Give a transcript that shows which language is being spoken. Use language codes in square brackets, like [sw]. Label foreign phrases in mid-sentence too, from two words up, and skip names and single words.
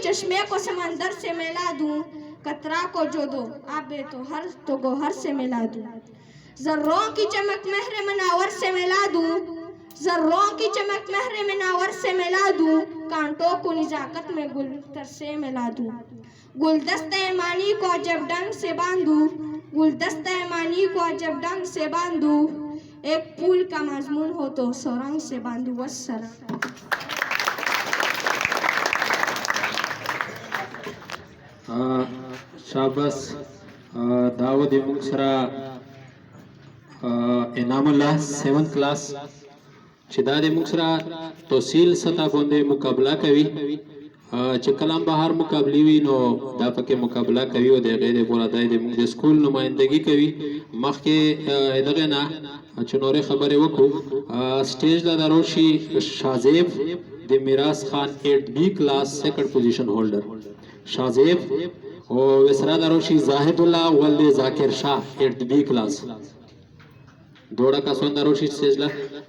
[ur] چشمے کو سمندر سے ملا دوں، قطرہ کو جو دو آبے تو گوہر سے ملا دوں، ذروں کی چمک مہر مناور سے ملا دوں، ذروں کی چمک مہر مناور سے ملا دوں، کانٹوں کو نزاکت میں گلتر سے ملا دوں، گلدستہ معنی کو عجب ڈنگ سے باندھوں، گلدستہ معنی کو عجب ڈنگ سے باندھوں، ایک پھول کا مضمون ہو تو سرنگ سے باندھوں۔ والسلام۔ [ps] شاباس داود مکسرا انعام اللہ 7th کلاس چې دا د موږ سره توصیل سطح باندې مقابله کوي، چې کلام بهر مقابلې وي نو دا پکې مقابله کوي او د هغې دپاره دا د موږ د سکول نمایندګي کوي۔ مخکې دغې نه چې نورې خبرې وکړو، سټیج له دا راشي شازیب د میراث خان 8B کلاس 2nd [en] position holder [ps] شازیب، او وسره دا راشي زاهد الله ولد ذاکر شاه 8B کلاس دوړه کسان دا راشي سټیج له